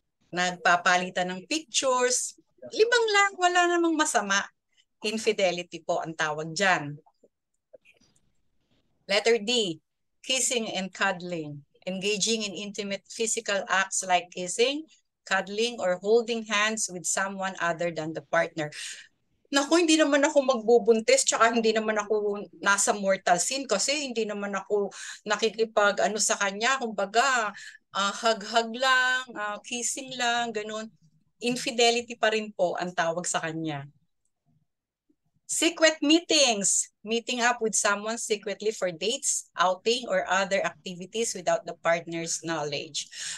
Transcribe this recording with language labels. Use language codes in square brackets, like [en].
[tl] Nagpapalitan ng pictures. Libang lang, wala namang masama. Infidelity po ang tawag dyan. [en] Letter D, kissing and cuddling. Engaging in intimate physical acts like kissing, cuddling, or holding hands with someone other than the partner. [tl] Naku, hindi naman ako magbubuntis, tsaka hindi naman ako nasa mortal sin kasi hindi naman ako nakikipag sa kanya, kumbaga hug-hug lang, kissing lang, ganun. Infidelity pa rin po ang tawag sa kanya. [en] Secret meetings, meeting up with someone secretly for dates, outing, or other activities without the partner's knowledge.